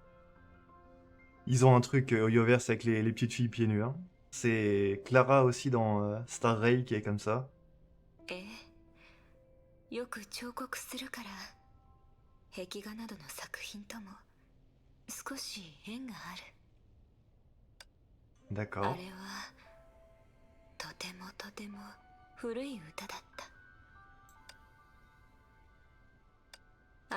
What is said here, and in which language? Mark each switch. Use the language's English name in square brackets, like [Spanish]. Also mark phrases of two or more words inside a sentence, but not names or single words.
[French] Ils ont un truc Hoyoverse avec les petites filles pieds nus, hein. C'est Clara aussi dans Star Rail qui est comme ça. [Japanese] ええ、よく彫刻するから壁画などの作品とも少し縁がある。あ [French] D'accord. [Japanese] れはとてもとても古い歌だった。